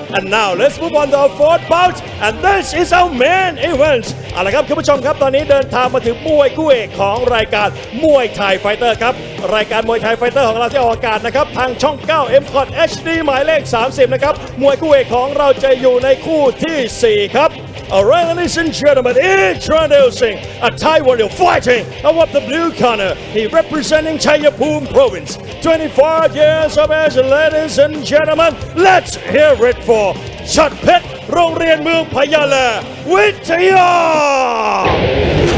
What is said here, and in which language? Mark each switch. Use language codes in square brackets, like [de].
[en] And now let's move on to our 4th bout, and this is our main event. [th] เอาละครับคุณผู้ชมครับตอนนี้เดินทางมาถึงมวยคู่เอกของรายการมวยไทยไฟเตอร์ครับรายการมวยไทยไฟเตอร์ของเราที่ออกอากาศนะครับทางช่อง 9 M-Cot HD หมายเลข 30 นะครับมวยคู่เอกของเราจะอยู่ในคู่ที่ 4 ครับ Alright, ladies and gentlemen, introducing a Thai warrior fighting above the blue corner. [en] He representing Chayapum Province. 25 years of age, ladies and gentlemen. Let's hear it for ส.เพชร โรงเรียนเมืองพญาแลวิทยา